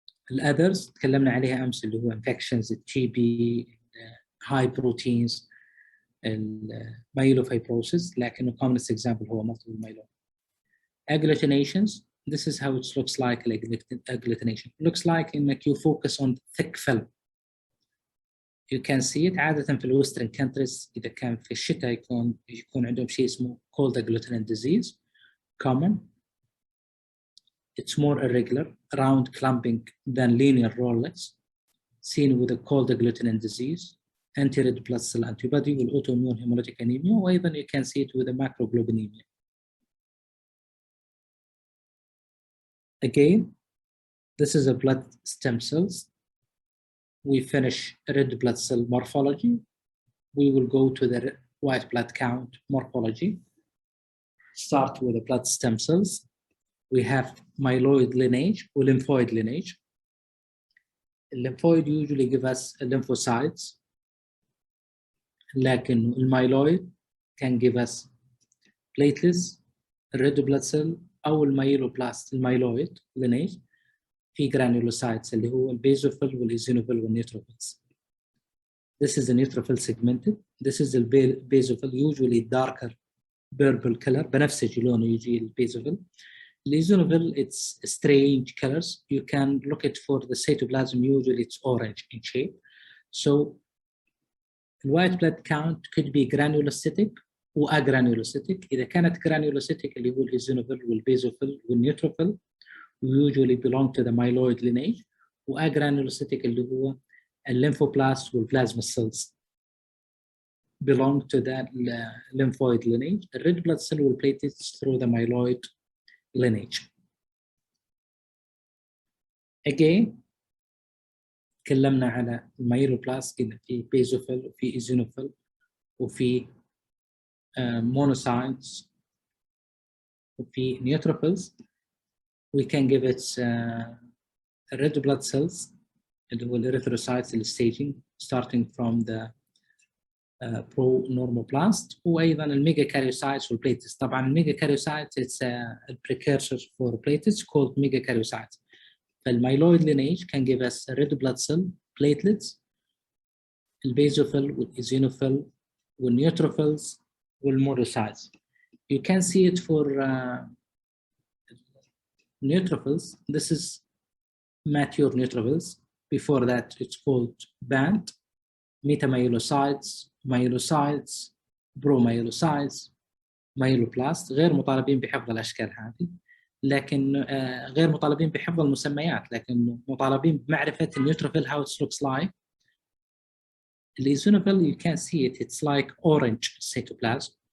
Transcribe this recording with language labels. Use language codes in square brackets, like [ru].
[ar] الأذرز تكلمنا عليها أمس اللي هو [en] infections TB high proteins myelofibrosis [ar] لكنه [en] commonest example هو multiple myeloma. Agglutinations, this is how it looks like agglutination. Looks like [ar] إنك [en] you focus on thick film. You can see it [ar] عادة في الويسترن [en] countries [ar] إذا كان في الشتاء يكون عندهم شيء اسمه [en] cold agglutinin disease common. It's more irregular, round clumping than linear rollets, seen with a cold agglutinin disease, anti-red blood cell antibody with autoimmune hemolytic anemia, [ar] وأيضا [en] you can see it with a macroglobulinemia. Again, this is a blood stem cells. We finish red blood cell morphology. We will go to the white blood count morphology. Start with the blood stem cells. We have myeloid lineage or lymphoid lineage. Lymphoid usually give us lymphocytes. [ar] لكن الميلويد [en] can give us platelets, red blood cell [ar] أو الميلوبلاست الميلويد [en] lineage [ar] في [en] granulocytes [ar] اللي هو البيزوفيل والإيزينوفيل والنيوتروفيلز. [en] This is the neutrophil segmented. This is the basophil, usually darker purple color. [ar] بنفسجي لونه يجي البيزوفيل. [en] Eosinophil, it's strange colors. You can look it for the cytoplasm. Usually it's orange in shape. So the white blood count could be granulocytic or agranulocytic. [ar] إذا كانت [en] granulocytic [ar] اللي هو [en] eosinophil والbasophil والneutrophil usually belong to the myeloid lineage. وagranulocytic [ar] اللي هو [en] lymphoblast والplasma cells belong to that lymphoid lineage. The red blood cell will platelets through the myeloid lineage. Again, [ar] تكلمنا على الميلوبلاست إذا في بيزوفيل وفي إيزينوفيل وفي monocytes وفي neutrophils. [en] We can give it red blood cells [ar] اللي هو [en] erythrocytes staging starting from the pro-normoblast [ar] وأيضا الميجاكاريوسايتس والبليتس. طبعا الميجاكاريوسايتس [en] it's a precursor for platelets called megakaryocytes. فالميلويد lineage can give us red blood cell, platelets, [ar] البيزوفيل والإيزينوفيل والنيوتروفيلز والمودوسايتس. [en] You can see it for neutrophils. This is mature neutrophils. Before that, it's called band. metamyelocytes, myelocytes, promyelocytes, myeloblast. [ar] غير مطالبين بحفظ الأشكال هذه، لكن غير مطالبين بحفظ المسميات، لكن مطالبين بمعرفة النيوتروفيل [en] how it looks like. الإيزينوفيل you can see it, it's like orange cytoplasm.